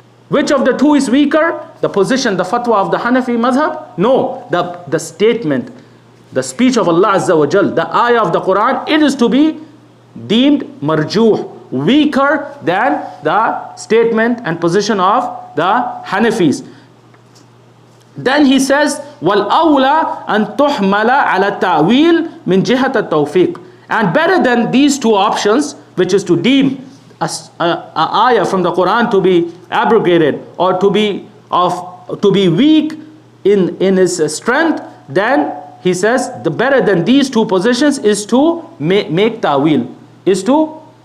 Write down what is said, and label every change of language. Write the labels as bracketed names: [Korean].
[English] Which of the two is weaker? The position, the fatwa of the Hanafi Madhab? No, the statement, the speech of Allah Azza wa Jal, the ayah of the Quran, it is to be deemed marjuh, weaker than the statement and position of the Hanafis. Then he says, [Arabic] وَالْأَوْلَى أَن تُحْمَلَ عَلَى التَّعْوِيلِ مِنْ جِهَةَ التَّوْفِيقِ. [English] And better than these two options, which is to deem a ayah from the Quran to be abrogated or to be weak in its strength, then he says the better than these two positions is to make ta'wil, is to